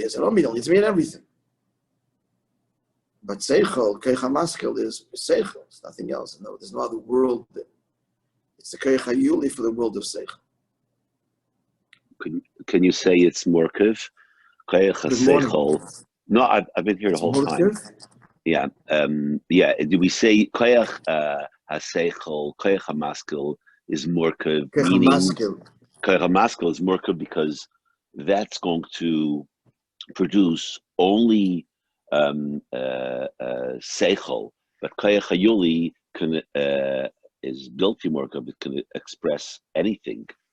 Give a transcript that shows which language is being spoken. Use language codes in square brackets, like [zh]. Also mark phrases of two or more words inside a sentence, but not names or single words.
[en] I don't mean only, it's mean everything. But seichel, [he] כח המשכיל [en] is seichel. It's nothing else. No, there's no other world there. It's the [he] כח היולי [en] for the world of seichel. Can you say it's morkiv? [he] כח שכל. [en] No, I've been here the whole time. Yeah. Do we say [he] כח השכל, כח המשכיל [en] is morkiv? Meaning [he] כח המשכיל [en] is morkiv because that's going to produce only seichel, but [he] כח היולי [en] is built to morkav. It can express anything.